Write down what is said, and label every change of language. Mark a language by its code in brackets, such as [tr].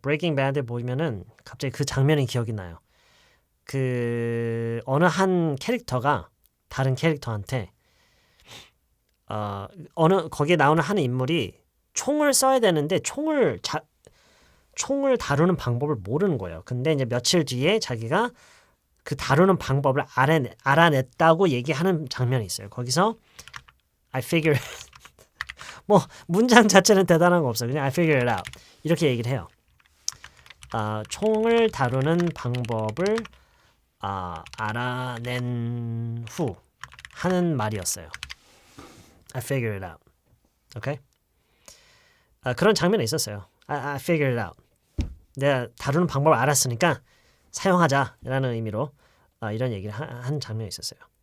[ko] 브레이킹 배드 보면은 갑자기 그 장면이 기억이 나요. 그 어느 한 캐릭터가 다른 캐릭터한테 어느 거기에 나오는 한 인물이 총을 써야 되는데 총을 다루는 방법을 모르는 거예요. 근데 이제 며칠 뒤에 자기가 그 다루는 방법을 알아냈다고 얘기하는 장면이 있어요. 거기서 I figure 뭐 문장 자체는 대단한 거 없어요. 그냥 [en] I figure it out [ko] 이렇게 얘기를 해요. 총을 다루는 방법을 알아낸 후 하는 말이었어요. [en] I figure it out. [ko] 오케이? 그런 장면이 있었어요. [en] I figure it out. [ko] 내가 다루는 방법을 알았으니까 사용하자라는 의미로 이런 얘기를 한 장면이 있었어요.